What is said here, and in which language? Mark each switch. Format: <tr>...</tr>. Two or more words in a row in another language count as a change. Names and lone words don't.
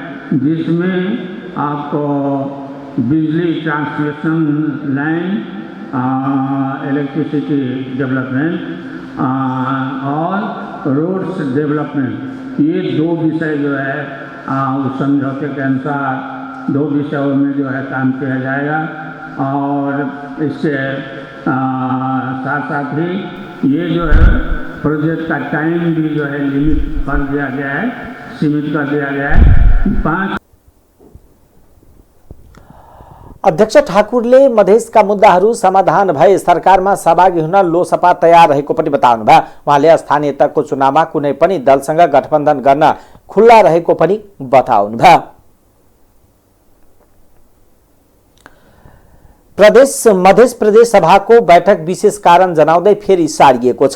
<hi>जिसमें आपको बिजली</hi> <en>transmission line electricity development</en> <hi>और</hi> <en>roads development,</en> <hi>ये 2 विषय जो है उस समझौते के अनुसार 2 विषयों में जो है काम किया जाएगा। और इसके साथ साथ ही ये जो है प्रोजेक्ट का टाइम भी जो है लिमिट कर दिया गया है, सीमित कर दिया गया है 5।</hi> <ne>अध्यक्ष ठाकुरले मधेसका मुद्दाहरू समाधान भए सरकारमा सहभागी हुन लोसपा तयार रहेको पनि बताउनुभयो। उहाँले स्थानीय तहको चुनावमा कुनै पनि दलसँग गठबन्धन गर्न खुल्ला रहेको पनि बताउनुभयो। मध्य प्रदेश सभाको बैठक विशेष कारण जनाउँदै फेरि सारिएको छ।</ne>